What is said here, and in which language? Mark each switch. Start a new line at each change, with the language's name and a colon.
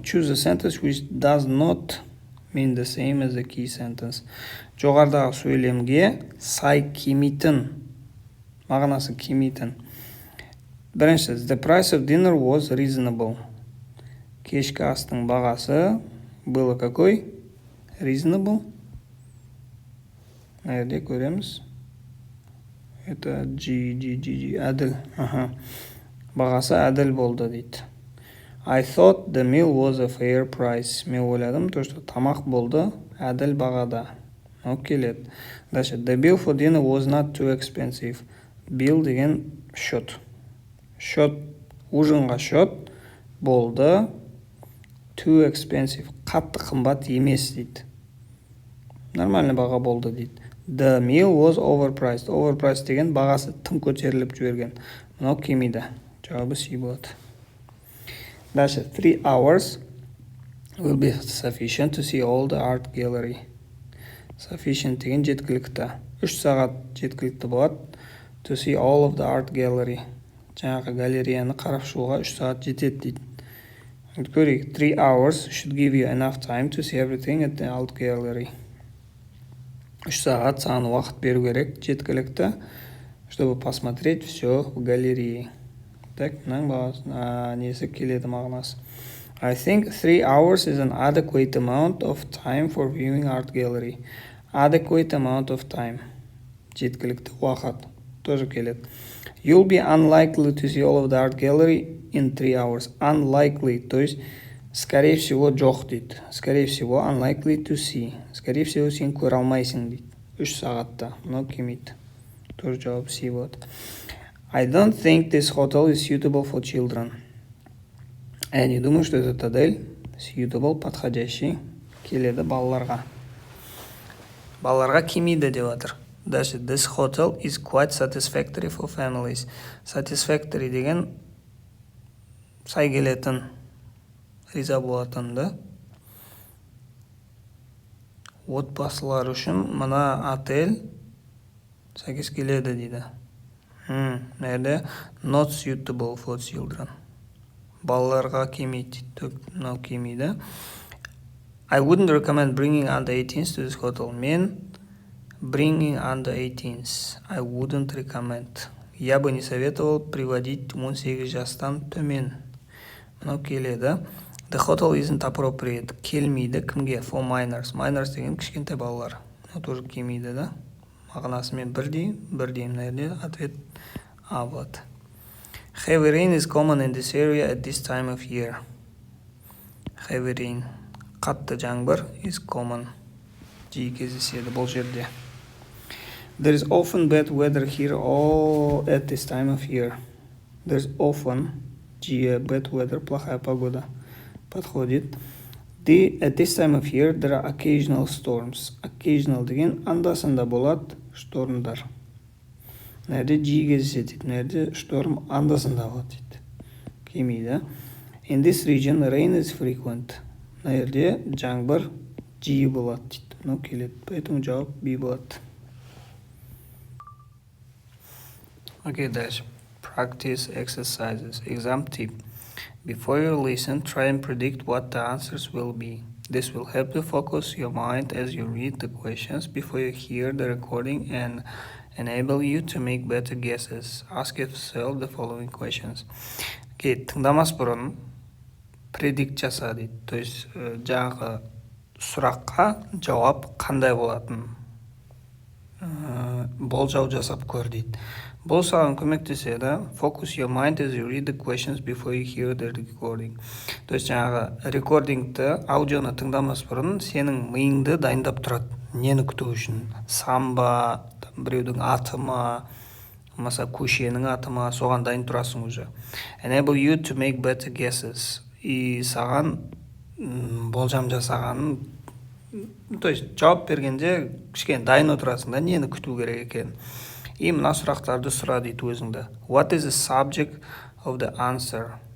English: Choose a sentence which does not mean the same as the key sentence.
Kazakh: Жоғарыдағы сөйлемге сай келмейтін, мағынасы келмейтін.
English: Бірінші, the price of dinner was reasonable.
Kazakh: Кешкі астың бағасы
Russian: было какой?
Kazakh: Reasonable. Мына жерде көреміз.
Russian: Это
Kazakh: G. Әділ. Бағасы әділ болды дейді.
English: I thought the meal was a fair price.
Kazakh: Мен ойладым,
Russian: то, что
Kazakh: тамақ болды әділ бағада. Келеді.
Russian: Дальше,
English: the bill for dinner was not too expensive.
Russian: Bill деген счет. Счет, ужинға счет болды
English: too expensive.
Kazakh: Қатты қымбат емес дейді.
Russian: Нормальный
Kazakh: баға болды дейді.
English: The meal was overpriced.
Kazakh: Overpriced деген бағасы тым көтеріліп жіберген. Мынау келмейді. Жауабы C болады.
Russian: Дальше,
English: 3 hours will be sufficient to see all the art gallery.
Kazakh: Sufficient деген жеткілікті. 3 сағат жеткілікті болады.
English: To see all of the art gallery.
Kazakh: Жаңағы галереяны қарап шығуға 3 сағат жетеді дейді.
English: Көрейік, 3 hours should give you enough time to see everything at the art gallery.
Kazakh: 3 сағат саған уақыт беру керек, жеткілікті
Russian: чтобы посмотреть все в галерее.
Kazakh: Так, несі келеді мағынасы.
English: I think 3 hours is an adequate amount of time for viewing art gallery. Adequate amount of time.
Kazakh: Жеткілікті уақыт.
Russian: Тоже
Kazakh: келеді.
English: You'll be unlikely to see all of the art gallery in 3 hours. Unlikely,
Russian: то есть, скорее всего, жоқ дейді. Скорее всего,
English: unlikely to see.
Russian: Скорее всего,
Kazakh: сен көре алмайсың дейді. 3 сағатта. Мынау келмейді. Тоже жауап C болады.
English: I don't think this hotel is suitable for children.
Russian: Я не думаю, что этот отель suitable, подходящий,
Kazakh: келеді балаларға. Балаларға келмейді деп жатыр.
Russian: Дальше,
English: this hotel is quite satisfactory for families.
Kazakh: Satisfactory деген сай келетін, риза болатын, да? Отбасылар үшін мына отель сәйкес келеді дейді. Нәрде not suitable for children. Балаларға келмейді. Мынау келмейді.
English: I wouldn't recommend bringing under 18s to this hotel.
Kazakh: Мен
English: bringing under 18s. I wouldn't recommend.
Russian: Я бы не советовал приводить
Kazakh: 18 жастан төмен. Мынау келеді.
English: The hotel isn't appropriate.
Kazakh: Келмейді кімге?
English: For minors.
Kazakh: Minors деген кішкентай балалар. Мынау
Russian: тоже
Kazakh: келмейді, да? Мағынасымен бірдеймін. Нәрде ответ А болады.
English: Heavy rain is common in this area at this time of year. Heavy rain.
Kazakh: Қатты жаңбыр
English: is common.
Kazakh: Жиі кездеседі бұл жерде.
English: There is often bad weather here all at this time of year. There's often
Kazakh: жиі
English: bad weather,
Russian: плохая погода. Подходит.
English: At this time of year there are occasional storms.
Kazakh: Occasional деген анда-санда болады штормдар. Нәрде жиі кездеседі. Нәрде шторм анда-санда болады дейді. Келмейді.
English: In this region rain is frequent.
Kazakh: Нәрде жаңбыр жиі болады дейді. Мынау келеді.
Russian: Поэтому
Kazakh: жауап B болады.
Russian: Окей, дальше.
English: Practice exercises. Exam tip. Before you listen, try and predict what the answers will be. This will help you focus your mind as you read the questions before you hear the recording and enable you to make better guesses. Ask yourself the following questions.
Kazakh: Окей, тыңдамас бұрын predict жаса дейді. То есть, жаңағы сұраққа жауап қандай болатын? Болжау жасап көр дейді. Бұл саған көмектеседі. Focus your mind as you read the questions before you hear the recording. То есть, жаңағы рекордингті, аудионы тыңдамас бұрын сенің миыңды дайындап тұрады. Нені күту үшін? Самба, біреудің аты ма, маса көшенің аты ма, соған дайын тұрасың
Russian: уже.
Kazakh: Enable you to make better guesses. И саған болжам жасағанын, то есть, жауап бергенде кішкене дайын отырасың да, нені күту керек екен. И мына сұрақтарды сұра дейді өзіңді.
English: What is the subject of the answer?